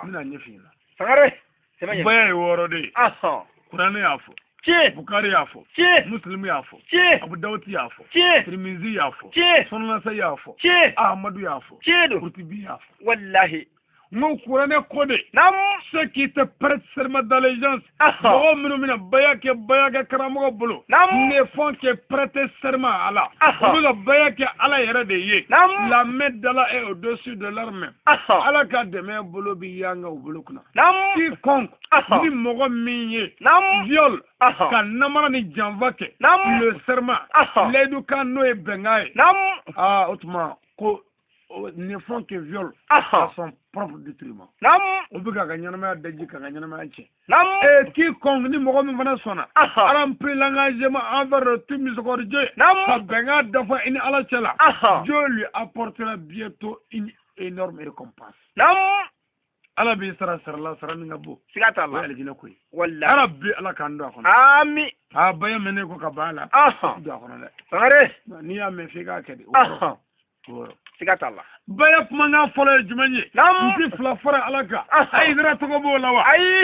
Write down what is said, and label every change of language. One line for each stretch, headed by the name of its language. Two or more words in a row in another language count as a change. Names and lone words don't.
Bambara: n bɛna ɲɛf'i ɲɛna sangare sɛbɛn baya ye wɔɔrɔ de ye aha kuranɛ y'a fɔ ci bukari y'a fɔ ci musilimu y'a fɔ ci abu dawuti y'a fɔ ci tirimizi y'a fɔ ci sunanasa y'a fɔ ci ahamadu y'a fɔ ci do kurutibi y'a fɔ wallahi n ko kuranɛ ko de nam
French: ceux qui te prêtent serment d'allégeance
Bambara: Aha. mɔgɔ minnu bɛna baya kɛ karamɔgɔ bolo Nam.
French: ne font que prêter serment à Allah
Bambara: Aha. olu ka baya kɛ ala yɛrɛ de ye Nam.
French: la main d'Allah est au-dessus de leur main
Bambara: aha ala ka dɛmɛ bolo bi yanga u bolo kunna nam
French: quiconque
Bambara: Aha. ni mɔgɔ min ye nam
French: viol
Bambara: aha ka namara ni janfa kɛ Nam.
French: le serment
Bambara: Aha. layidu kan n'o ye bɛnkan ye nam
French: o tuma ko ne font que viol à son propre détriment.
Bambara: O bi ka ɲanamaya daji ka ɲanamaya cɛ. Quiconque ni mɔgɔ min fana sɔnna ala
French: pris l'engagement envers tout miséricorde Dieu
Bambara: ka bɛnkan dafa i ni ala cɛ la
French: Dieu lui apportera bientôt une énorme récompense.
Bambara: ala b'i sara sarala sara min ka bon. Siga t'a la. O ye alijinɛ ko ye. Wallahi. ala bi ala k'an don a kɔnɔ. Ami. a baya mɛnɛ ko ka ban a la. don a kɔnɔ dɛ. Sangare. n'i y'a mɛn f'i k'a kɛ de. Siga t'a la. baya kumakan fɔlɔ ye jumɛn ye. n ti fila fara ala kan. Hayidara tɔgɔ b'o la wa. ayi.